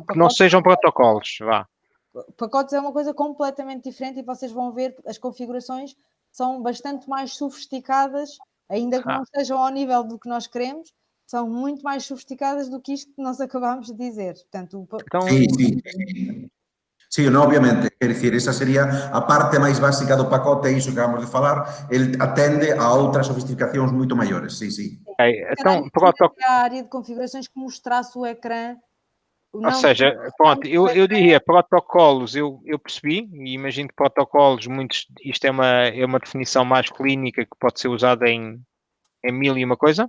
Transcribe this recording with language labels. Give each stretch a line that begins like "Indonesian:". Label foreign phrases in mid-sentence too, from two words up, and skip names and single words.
Portuguese: que não sejam protocolos, vá. Pacotes é uma coisa completamente diferente e vocês vão ver as configurações são bastante mais sofisticadas, ainda que não estejam ao nível do que nós queremos, são muito mais sofisticadas do que isto que nós acabámos de dizer. Portanto,
Galician: Sí, no, obviamente, quer decir, esa sería a parte máis básica do pacote, iso que acabamos de falar, ele atende a outras sofisticacións moito maiores, sí.
Portuguese: Então, a área de configurações que mostrasse o ecrã. Ou seja, pronto, eu diria protocolos, eu percebi, e imagino que protocolos, isto é uma definição mais clínica que pode ser usada em mil e uma coisa.